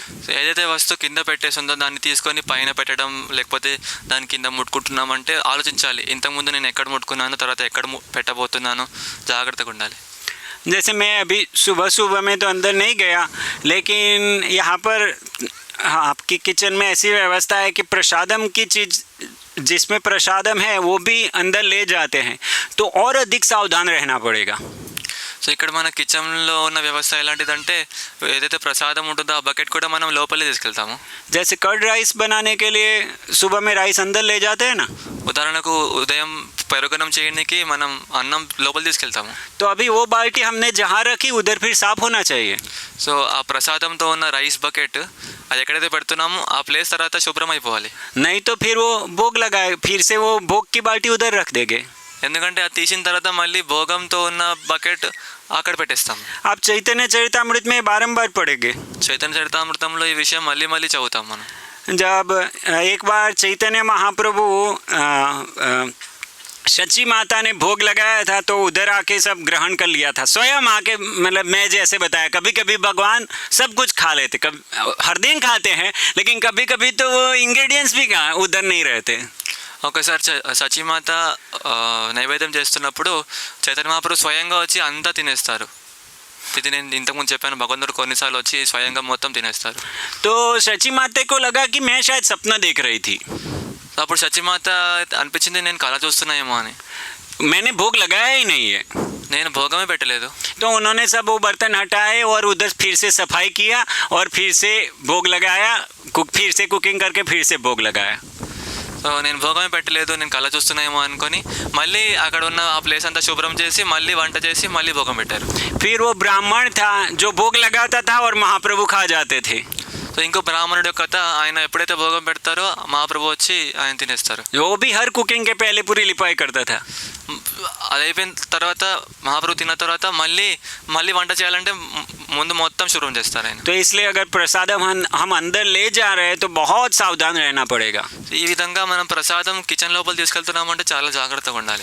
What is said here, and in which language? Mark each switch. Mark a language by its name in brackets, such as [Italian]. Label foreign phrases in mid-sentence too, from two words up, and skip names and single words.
[Telugu] సో ఏదైతే వస్తువు కింద పెట్టేసిందో దాన్ని తీసుకొని పైన పెట్టడం, లేకపోతే దాని కింద ముట్టుకుంటున్నామంటే ఆలోచించాలి. ఇంతకుముందు నేను ఎక్కడ ముట్టుకున్నాను, తర్వాత ఎక్కడ పెట్టబోతున్నాను, జాగ్రత్తగా ఉండాలి. [Hindi] जैसे मैं अभी सुबह सुबह में तो अंदर नहीं गया, लेकिन यहाँ पर हाँ, आपकी किचन में ऐसी व्यवस्था है कि प्रसादम की चीज़ जिसमें प्रसादम है वो भी अंदर ले जाते हैं, तो और अधिक सावधान रहना पड़ेगा. [Telugu] సో ఇక్కడ మన కిచెన్లో ఉన్న వ్యవస్థ ఎలాంటిదంటే ఏదైతే ప్రసాదం ఉంటుందో ఆ బకెట్ కూడా మనం లోపలే తీసుకెళ్తాము. [Hindi] जैसे [English] curd rice [Hindi] बनाने के लिए सुबह में राइस अंदर ले जाते हैं ना, [Telugu] ఉదాహరణకు ఉదయం పెరుగన్నం చేయడానికి మనం అన్నం లోపల తీసుకెళ్తాము. [Hindi] तो अभी वो बाल्टी हमने जहाँ रखी उधर फिर साफ होना चाहिए. [Telugu] సో ఆ ప్రసాదంతో ఉన్న [English] rice bucket [Telugu] అది ఎక్కడైతే పెడుతున్నామో ఆ ప్లేస్ తర్వాత శుభ్రం అయిపోవాలి. [Hindi] नहीं तो फिर वो भोग लगाए, फिर से वो भोग की बाल्टी उधर रख देंगे. [Telugu] ఎందుకంటే అది తీసిన తర్వాత మళ్ళీ భోగంతో ఉన్న బకెట్ అక్కడ పెట్టేస్తాం. [Hindi] आप चैतन्य चरितामृत में बारंबार पढ़ेंगे. [Telugu] చైతన్య చరితామృతంలో ఈ విషయం మళ్ళీ మళ్ళీ చదువుతాం మనం. [Hindi] जब एक बार चैतन्य महाप्रभु सची माता ने भोग लगाया था तो उधर आके सब ग्रहण कर लिया था, स्वयं आके, मतलब मैं जैसे बताया, कभी कभी भगवान सब कुछ खा लेते, कभी हर दिन खाते हैं, लेकिन कभी कभी तो वो इंग्रेडिएंट्स भी कहाँ उधर नहीं रहते. [Telugu] ఒకసారి సచీమాత నైవేద్యం చేస్తున్నప్పుడు చైతన్య మహాప్రభు స్వయంగా వచ్చి అంతా తినేస్తారు. ఇది నేను ఇంతకుముందు చెప్పాను, భగవంతుడు కొన్నిసార్లు వచ్చి స్వయంగా మొత్తం తినేస్తారు. [Hindi] तो सची माता को लगा कि मैं शायद सपना देख रही थी. [Telugu] అప్పుడు సచీమాత అనిపించింది నేను కళ చూస్తున్నాయేమో అని. [Hindi] मैंने भोग लगाया ही नहीं है. [Telugu] నేను భోగమే పెట్టలేదు. [Hindi] तो उन्होंने सब वो बर्तन हटाए और उधर फिर से सफाई किया और फिर से भोग लगाया, फिर से कुकिंग करके फिर से भोग लगाया. [Telugu] సో నేను భోగమే పెట్టలేదు, నేను కళ చూస్తున్నాయేమో అనుకొని మళ్ళీ అక్కడ ఉన్న ఆ ప్లేస్ అంతా శుభ్రం చేసి మళ్ళీ వంట చేసి మళ్ళీ భోగం పెట్టారు. [Hindi] फिर वो ब्राह्मण था जो भोग लगाता था और महाप्रभु खा जाते थे. [Telugu] సో ఇంకో బ్రాహ్మణుడు కథ, ఆయన ఎప్పుడైతే భోగం పెడతారో మహాప్రభు వచ్చి ఆయన తినేస్తారు. [Hindi] वो भी हर कुकिंग के पहले पूरी लिपाई करता था. [Telugu] అది అయిపోయిన తర్వాత మహాప్రభు తిన్న తర్వాత మళ్ళీ వంట చేయాలంటే ముందు మొత్తం శుభ్రం చేస్తారు ఆయన. [Hindi] तो इसलिए अगर प्रसादम हम अंदर ले जा रहे हैं तो बहुत सावधान रहना पड़ेगा. [Telugu] ఈ విధంగా మనం ప్రసాదం కిచెన్ లోపల తీసుకెళ్తున్నామంటే చాలా జాగ్రత్తగా ఉండాలి.